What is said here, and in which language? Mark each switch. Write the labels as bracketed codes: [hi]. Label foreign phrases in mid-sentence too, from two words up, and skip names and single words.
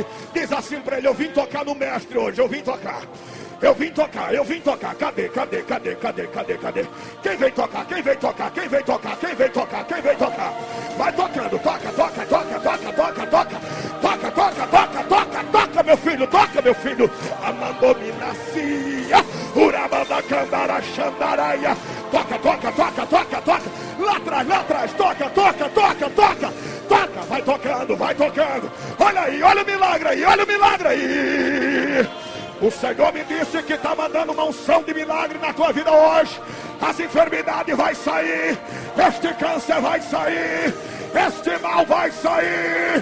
[pt] Diz assim para ele: eu vim tocar no mestre hoje, eu vim tocar. Eu vim tocar. Cadê? Quem vem tocar? Vai tocando, toca, meu filho. Amandominacia, urabanda cambara xandaraia. Toca. Lá atrás, toca. Vai tocando. Olha aí, olha o milagre aí. O Senhor me disse que está mandando uma unção de milagre na tua vida hoje. As enfermidades vai sair, este câncer vai sair, este mal vai sair.